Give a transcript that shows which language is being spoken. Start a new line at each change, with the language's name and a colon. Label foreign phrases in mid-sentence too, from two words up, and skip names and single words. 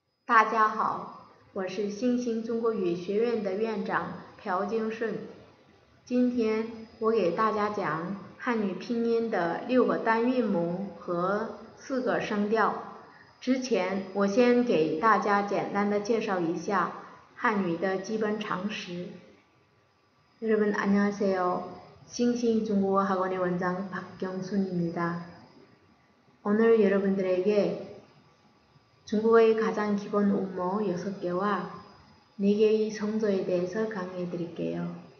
Chinese: 大家好，我是新兴中国语学院的院长朴金顺。今天我给大家讲汉语拼音的6个单韵母和4个声调。之前我先给大家简单的介绍一下汉语的基本常识。
Korean: 여러분 안녕하세요. 싱싱 중국어 학원의 원장 박경순입니다. 오늘 여러분들에게 중국어의 가장 기본 음모 6개와 4개의 성조에 대해서 강의해 드릴게요.